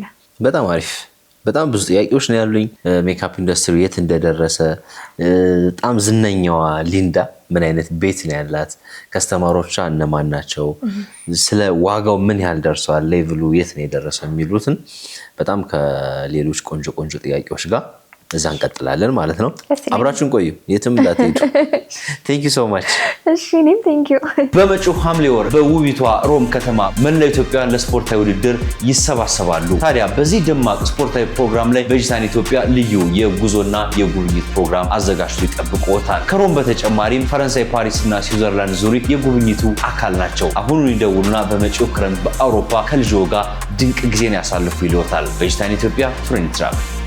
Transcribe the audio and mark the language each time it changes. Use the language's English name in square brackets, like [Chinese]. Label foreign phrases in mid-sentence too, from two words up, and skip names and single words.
[Amharic] በጣም አሪፍ በጣም ብዙ ጥያቄዎች ነው ያሉኝ ሜካፕ ኢንደስትሪ የት እንደደረሰ በጣም ዝነኛዋ ሊንዳ ምን አይነት ቤት ነው ያላት ከስተመሮቿ እነማን ናቸው ስለ ዋጋው ምን ያህል ደርሷል ሌቭሉ የት ነው የደረሰው የሚሉትን በጣም ከሌሎች ቆንጆ ጥያቄዎች ጋር እዛ እንቀጥላለን ማለት ነው አብራችሁን ቆዩ የትም እንዳትሄዱ [English] Thank you so much [Amharic] እሺ እኔም [English] thank you [Amharic] በመጪው ሐምሌ ወር በውቢቷ ሮም ከተማ መላው ኢትዮጵያውያን ለስፖርታዊ ውድድር ይሰባሰባሉ ታዲያ በዚህ ደማቅ ስፖርታዊ ፕሮግራም ላይ በጂታን ኢትዮጵያ ልዩ የጉዞና የጉብኝት ፕሮግራም አዘጋጅቶ ይጠብቅዎታል ከሮም በተጨማሪም ፈረንሳይ ፓሪስ እና ስዊዘርላንድ ዙሪክ የጉብኝቱ አካል ናቸው አሁን ይደውሉና በመጪው ክረምት በአውሮፓ ከልጆ ጋር ድንቅ ጊዜን ያሳልፉ ይልዎታል በጂታን ኢትዮጵያ ፍሬንድ ትራቭል